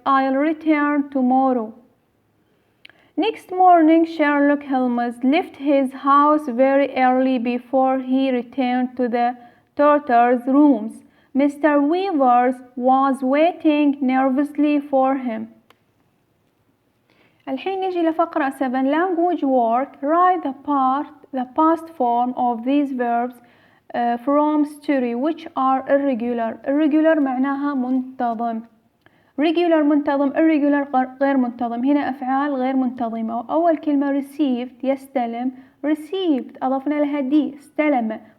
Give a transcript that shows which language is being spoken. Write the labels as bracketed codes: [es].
[en] I'll return tomorrow. Next morning, Sherlock Holmes left his house very early before he returned to the daughter's rooms. Mr. Weaver was waiting nervously for him. [ar] الحين نجي لفقرة 7 language work. [en] write the past form of these verbs from story which are irregular. [ar] irregular معناها منتظم. regular منتظم، irregular غير منتظم. هنا أفعال غير منتظمة. أول كلمة received يستلم، received أضفنا لها دي استلم.